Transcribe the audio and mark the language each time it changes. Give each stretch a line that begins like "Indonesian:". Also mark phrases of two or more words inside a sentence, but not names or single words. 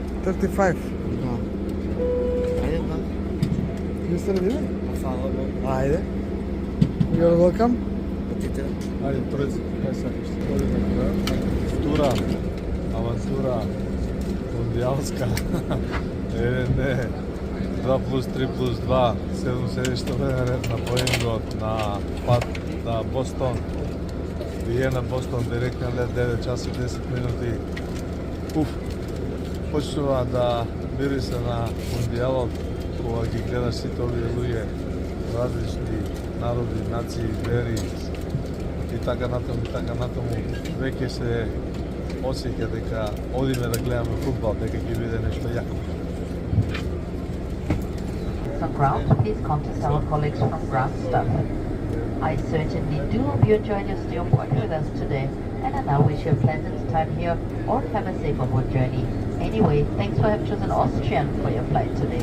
Macedonian: 35. Да. Ајде па.
English: You still in it?
Macedonian: Фала Богу. Ајде.
English: You're welcome.
Macedonian: Потите. Ајде, пред, кај сакаш, одиме кога? Тура, авантура, мондијалска, 1D, 2+3+2, 7 седишта ден ред на Боингот, на пат на Бостон, Виена, Бостон, директен лет 9 часа 10 минути. Почнува да мирисе на мондијалот, кога ги гледаш сите овие луѓе, различни народи, нации, вери, и така натаму, веќе се осеќа дека одиме да гледаме фудбал, дека ќе биде нешто јако.
English: On ground, please contact our colleagues from ground staff. I certainly do hope you enjoyed your stay on board with us today, and I now wish you a pleasant time here or have a safe onward journey. Anyway, thanks for having chosen Austrian for your flight today.